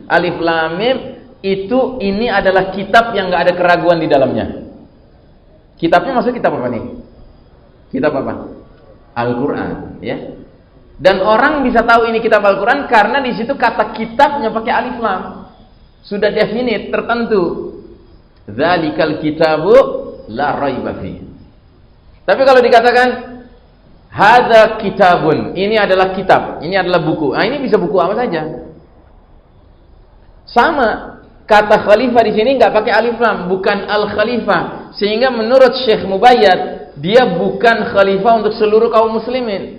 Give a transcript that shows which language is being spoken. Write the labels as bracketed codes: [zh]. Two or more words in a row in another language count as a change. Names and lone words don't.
[ar] ألف لام ميم [id] itu, ini adalah kitab yang nggak ada keraguan di dalamnya. Kitabnya maksud kitab apa nih? Kitab apa? Al-Quran, ya. Dan orang bisa tahu ini kitab Al-Quran karena di situ kata kitabnya pakai [ar] ألف لام. [id] Sudah definite, tertentu. [ar] ذلك الكتاب لا ريب في. [id] Tapi kalau dikatakan [ar] هذا كتاب, [id] ini adalah kitab, ini adalah buku. Nah, ini bisa buku apa saja. Sama, kata khalifah di sini nggak pakai [ar] ألف لام, [id] bukan al-khalifah. Sehingga menurut Syekh Mubayyad, dia bukan khalifah untuk seluruh kaum muslimin.